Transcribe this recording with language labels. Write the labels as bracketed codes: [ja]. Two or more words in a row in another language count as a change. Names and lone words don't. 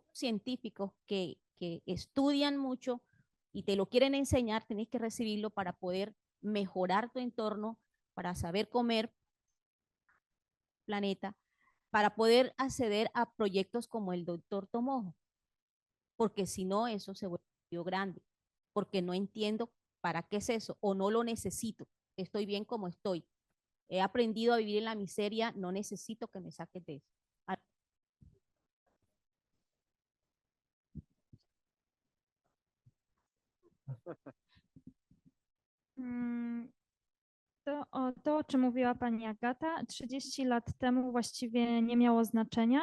[es] científicos que estudian mucho y te lo quieren enseñar, tienes que recibirlo para poder mejorar tu entorno, para saber comer planeta, para poder acceder a proyectos como el doctor Tomojo, porque si no eso se vuelve grande, porque no entiendo para qué es eso o no lo necesito, estoy bien como estoy, he aprendido a vivir en la miseria, no necesito que me saques de eso. [pl] To, o czym mówiła pani Agata, 30 lat temu właściwie nie miało znaczenia.